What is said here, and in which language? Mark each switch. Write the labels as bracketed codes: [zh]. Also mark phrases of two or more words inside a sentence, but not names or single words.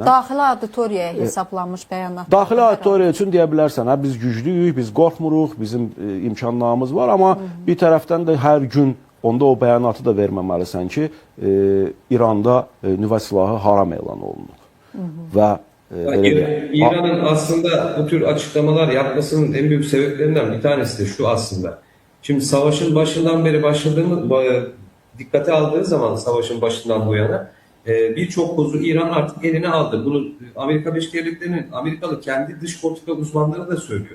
[az] Daxili auditoriyaya hesablanmış bəyanatlar. Daxili auditoriya üçün deyə bilərsən, biz güclüyük, biz qorxmuruq, bizim imkanlarımız var, amma bir tərəfdən də hər gün onda o bəyanatı da verməməlisən ki, İranda nüvə silahı haram elan olunur. Və [tr] İran'ın aslında bu tür açıklamalar yapmasının en büyük sebeplerinden bir tanesi de şu aslında. Şimdi savaşın başından beri dikkate aldığı zaman savaşın başından bu yana birçok kozu İran artık eline aldı. Bunu Amerika Birleşik Devletleri'nin Amerikalı kendi dış politika uzmanları da söylüyor.